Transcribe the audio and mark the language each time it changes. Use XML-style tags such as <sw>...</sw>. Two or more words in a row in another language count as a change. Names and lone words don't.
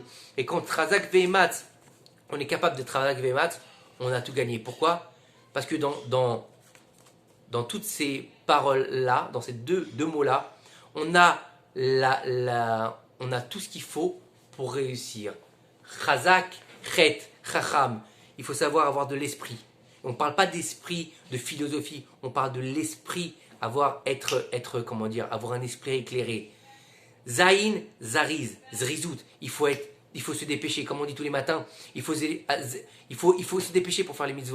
<fr>Et quand</fr> <he>חזק ואמץ,</he> <fr>on est capable de</fr> <he>חזק ואמץ,</he> <fr>on a tout gagné. Pourquoi? Parce que dans toutes ces paroles-là, dans ces deux mots-là, on a tout ce qu'il faut pour réussir.</fr> <he>חזק, חית, חכם.</he> <fr>Il faut savoir avoir de l'esprit. On ne parle pas d'esprit, de philosophie. On parle de l'esprit, avoir un esprit éclairé.</fr> <he>זין, זריז, זריזות.</he> <fr>Il faut se dépêcher, comme on dit tous les matins. Il faut se dépêcher pour faire les mitzvot.</fr>